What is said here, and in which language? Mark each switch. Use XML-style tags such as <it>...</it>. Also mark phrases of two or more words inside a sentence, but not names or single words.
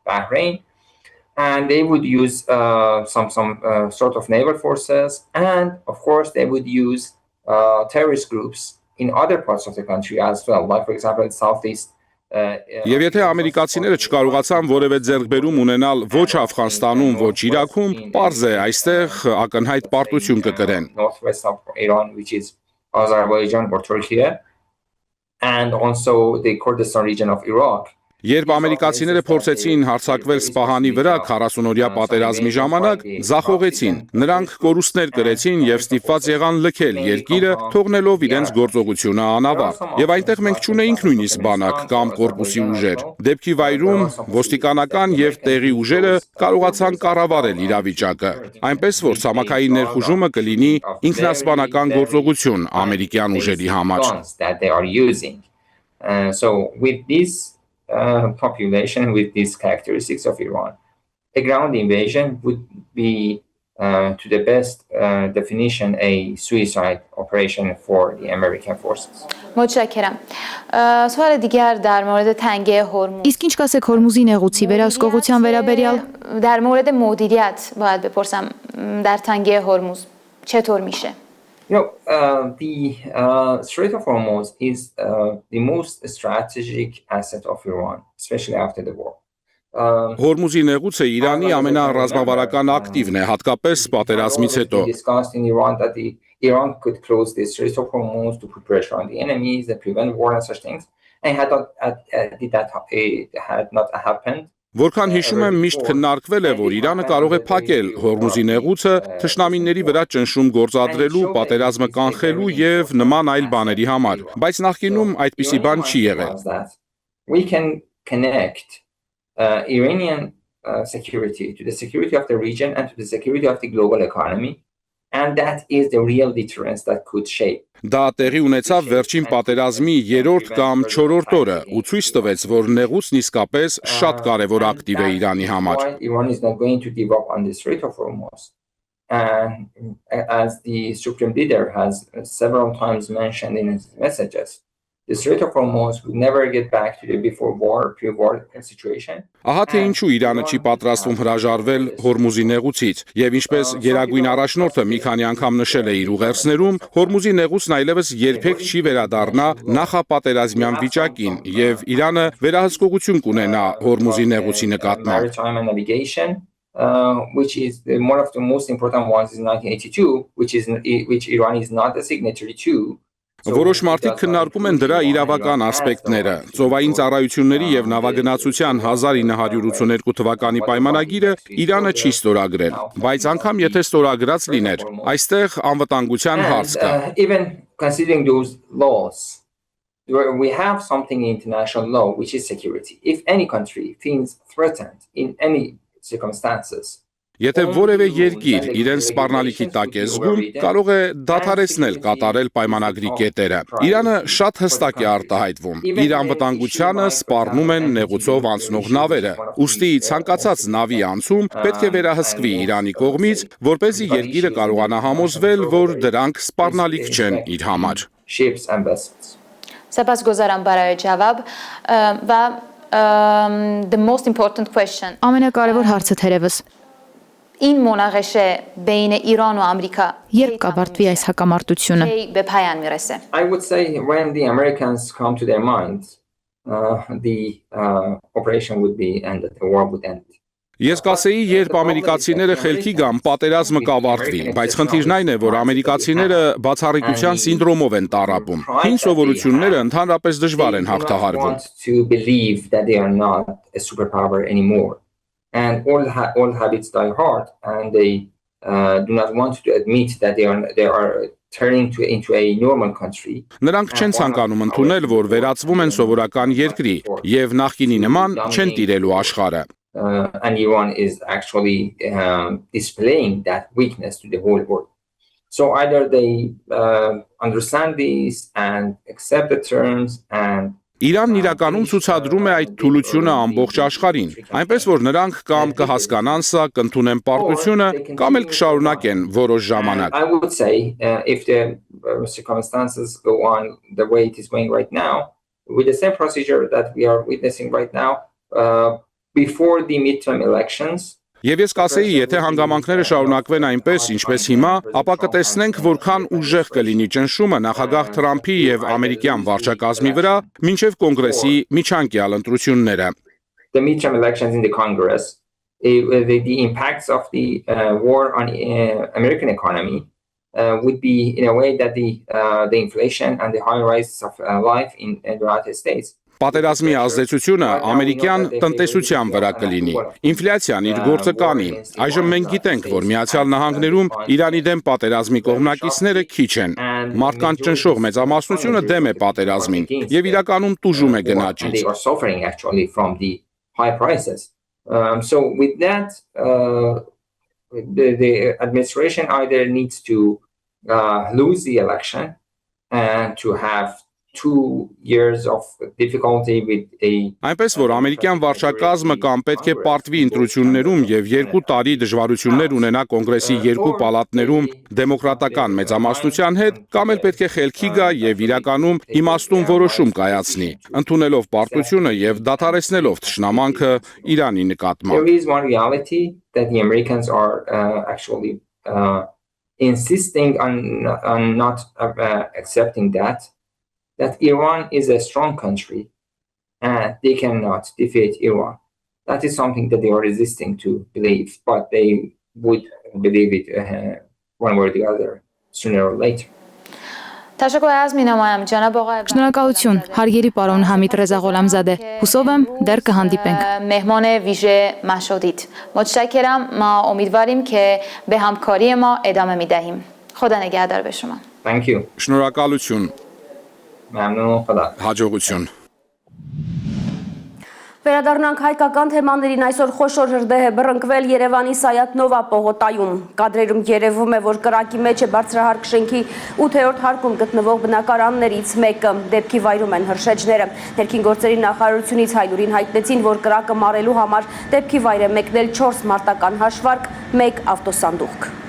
<en>And they would use some sort of naval forces, and of course they would use terrorist groups in other parts of the country as well, like for example southeast.</en> <hy>Եվ եթե ամերիկացիները չկարողացան որևէ ձեռքբերում ունենալ ոչ Աֆղանստանում, ոչ Իրաքում, պարզ է այստեղ ակնհայտ պարտություն կկրեն։</hy> <en>Northwest of Iran, which is Azerbaijan or Turkey, and also the Kurdistan region of Iraq.</en> <hy>Երբ ամերիկացիները փորձեցին հարձակվել Սպահանի վրա 40-օրյա պատերազմի ժամանակ, ձախողեցին։ Նրանք կորուստներ կրեցին եւ ստիպված եղան լքել երկիրը, թողնելով իրենց գործողությունը անավարտ։ Եվ այնտեղ մենք չունեինք նույնիսկ բանակ կամ կորպուսի ուժեր։ Դեպքի վայրում ոստիկանական եւ տեղի ուժերը կարողացան կառավարել իրավիճակը։ Այնպես որ ցամաքային ներխուժումը կլինի ինքնասպանական գործողություն ամերիկյան ուժերի համար։</hy> <en>So with this population with these characteristics of Iran. A ground invasion would be, to the best definition, a suicide operation for the American forces.</en> <fa>متشکرم. سوال دیگر در مورد تنگه هرمز.</fa> <hy>Իսկ ինչ կասեք Հորմուզի նեղուցի վերահսկողության վերաբերյալ?</hy> <fa>در مورد مدیریت باید بپرسم در تنگه هرمز چطور میشه؟</fa> <en>The Strait of Hormuz is the most strategic asset of Iran, especially after the war.</en> <hy>Հորմուզի նեղուցը Իրանի ամենառազմավարական ակտիվն է, հատկապես պատերազմից հետո։</hy> <en>Iran could close the Strait of Hormuz to put pressure on the enemies and prevent war and such things. And had not happened.</en> <hy>Որքան հիշում եմ, միշտ քննարկվել է, որ Իրանը կարող է փակել Հորմուզի նեղուցը թշնամիների վրա ճնշում գործադրելու, պատերազմը կանխելու եւ նման այլ բաների համար, բայց նախկինում այդպիսի բան չի եղել։</hy> <en>We can connect Iranian security to the security of the region and to the security of the global economy. And that is the real deterrence that could shape.</en> <hy>Դա տեղի ունեցավ վերջին պատերազմի 3-րդ կամ 4-րդ օրը ու ցույց տվեց, որ նեղուցն իսկապես շատ կարևոր ակտիվ է Իրանի համար։</hy> <en>Iran is not going to give up on the Strait of Hormuz. And as the Supreme Leader has several times mentioned in his messages, the Strait of Hormuz would never get back to the before war, pre-war situation.</en> <hy>Ահա թե ինչու Իրանը չի պատրաստվում հրաժարվել Հորմուզի նեղուցից, եւ ինչպես Գերագույն առաջնորդը մի քանի անգամ նշել է իր ուղերձներում, Հորմուզի նեղուցն այլևս երբեք չի վերադառնա նախապատերազմյան վիճակին, եւ Իրանը վերահսկողություն կունենա Հորմուզի նեղուցի նկատմամբ։</hy> <en>Which is one of the most important ones in 1982, which Iran is not a signatory to.</en> <hy>Որոշ մարդիկ քննարկում են դրա իրավական ասպեկտները։ Ծովային ծառայությունների եւ նավագնացության 1982 թվականի պայմանագիրը Իրանը չի ստորագրել, բայց անգամ եթե ստորագրած լիներ, այստեղ անվտանգության հարց կա։</hy> <en>Even considering those laws, we have something in international law which is security. If any country feels threatened in any circumstances,</en> <hy>Եթե որևէ երկիր իրեն սպառնալիքի տակ է զգում, կարող է դադարեցնել կատարել պայմանագրի կետերը։ Իրանը շատ հստակ է արտահայտվում։ Իր անվտանգությանը սպառնում են նեղուցով անցնող նավերը։ Ուստի ցանկացած նավի անցում պետք է վերահսկվի Իրանի կողմից, որպեսզի երկիրը կարողանա համոզվել, որ դրանք սպառնալիք չեն իր համար։</hy> <fa>سپاسگزارم برای جواب و</fa> <en>the most important question.</en> <hy>Ամենակարևոր հարցը թերևս</hy> <fa>این مناقشه بین ایران و آمریکا</fa> <hy>երբ կավարտվի այս հակամարտությունը։</hy> <fa>به پایان میرسه.</fa> <en>I would say when the Americans come to their minds, the operation would be ended, the war would end.</en> <hy>Ես կասեի, երբ ամերիկացիները խելքի գան, պատերազմը կավարտվի, բայց խնդիրն այն է, որ ամերիկացիները բացառիկության սինդրոմով են տառապում։ Հին սովորությունները ընդհանրապես դժվար են հաղթահարվում։</hy> <en>And all habits die hard, and they do not want to admit that they are turning into a normal country.</en> <hy>Նրանք չեն ցանկանում ընդունել, որ վերածվում են սովորական երկրի եւ նախկինի նման չեն տիրելու աշխարհը։</hy> <en>And Iran is actually displaying that weakness to the whole world. So either they understand this and accept the terms and</en> <hy>Իրանն իրականում ցուցադրում է այդ թուլությունը ամբողջ աշխարհին, այնպես որ նրանք կամ կհասկանան սա, կընդունեն պարտությունը, կամ էլ կշարունակեն որոշ ժամանակ։</hy> <en>I would say if the circumstances go on the way it is going right now, with the same procedure that we are witnessing right now, before the midterm elections.</en> <hy>Եվ ես կասեի, եթե հանգամանքները շարունակվեն այնպես, ինչպես հիմա, ապա կտեսնենք, որքան ուժեղ կլինի ճնշումը նախագահ Թրամփի եւ ամերիկյան վարչակազմի վրա մինչեւ կոնգրեսի միջանկյալ ընտրությունները։</hy> <en>The midterm elections in the Congress, the impacts of the war on American economy would be in a way that the inflation and the high rise of life in the United States.</en> <hy>Պատերազմի ազդեցությունը ամերիկյան տնտեսության վրա կլինի։ Ինֆլյացիան իր գործը կանի։ Այժմ մենք գիտենք, որ Միացյալ Նահանգներում Իրանի դեմ պատերազմի կողմնակիցները քիչ են։ Մարդկանց ճնշող մեծամասնությունը դեմ է պատերազմին եւ իրականում տուժում է գնաճից։</hy> <en>So with that, the administration either needs to lose the election and to have 2 years of difficulty with a</en> <hy>Այնպես որ ամերիկյան վարչակազմը կամ պետք է պարտվի ընտրություններում եւ 2 տարի դժվարություններ ունենա կոնգրեսի 2 պալատներում դեմոկրատական մեծամասնության հետ, կամ էլ պետք է խելքի գա եւ իրականում իմաստուն որոշում կայացնի, ընդունելով պարտությունը եւ դադարեցնելով թշնամանքը Իրանի նկատմամբ։</hy> <en>There is one reality that the Americans are actually insisting on not accepting that Iran is a strong country and they cannot defeat Iran. That is something that they are resisting to believe, but they would believe it one way or the other sooner or later.</en> <hy>Շնորհակալություն, հարգելի պարոն Համիդ Ռեզա Ղոլամզադե, հուսով եմ դեռ կհանդիպենք։</hy> <fa>مهمان ویژه ما شدید. متشکرم. ما امیدواریم که به همکاری ما ادامه میدهیم. خدا نگهدار به شما.</fa> <en>Thank you.</en> <hy>Շնորհակալություն։</hy> <fa>ممنون. خدا.</fa> <hy>Հաջողություն։ Վերադառնանք հայկական թեմաներին, այսօր խոշոր հրդեհ է բռնկվել Երևանի Սայաթ Նովա պողոտայում։ Կադրերում երևում է, որ կրակի մեջ է բարձրահարկ շենքի 8-րդ հարկում գտնվող բնակարաններից մեկը։ Դեպքի վայրում են հրշեջները։ Ներքին գործերի նախարարությունից Հայլուրին հայտնեցին, որ կրակը մարելու համար դեպքի վայր է մեկնել 4 մարտական հաշվարկ, 1 ավտոսանդուղք։</hy>